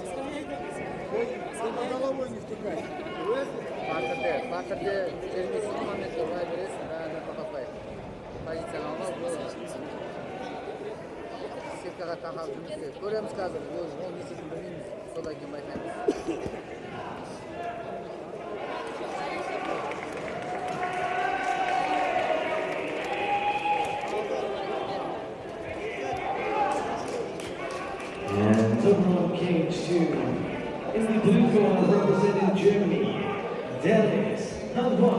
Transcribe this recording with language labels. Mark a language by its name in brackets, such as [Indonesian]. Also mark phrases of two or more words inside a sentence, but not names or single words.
[Russian] Сама головой не втыкай. [Kazakh] Партерде жергесіз моментте ұрай бересің, бәрі тоқтатпай. Позицияны алмау болады. Сеткаға тақап жұмыс істейді. Көреміз қазір, ол не істейтінін білмейміз, содан кейін байқаймыз. [English] And over on cage 2, in the blue corner representing Germany, Dennis Hanwar.